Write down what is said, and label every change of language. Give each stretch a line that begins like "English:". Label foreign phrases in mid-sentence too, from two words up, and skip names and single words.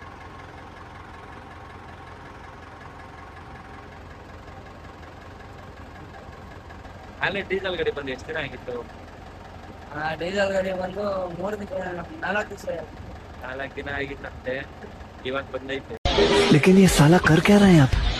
Kannada: ಅಲ್ಲಿ ಡೀಸೆಲ್ ಗಾಡಿ ಬಂದು ಎಷ್ಟು ದಿನ ಆಗಿತ್ತು? ಡೀಸೆಲ್ ಗಾಡಿ ಬಂದು 4 ದಿನ 4 ದಿವಸ 4 ದಿನ ಆಗಿತ್ತಂತೆ. ಇವಾಗ ಬಂದೈತೆ.
Hindi: लेकिन ये साला कर क्या रहे हैं आप?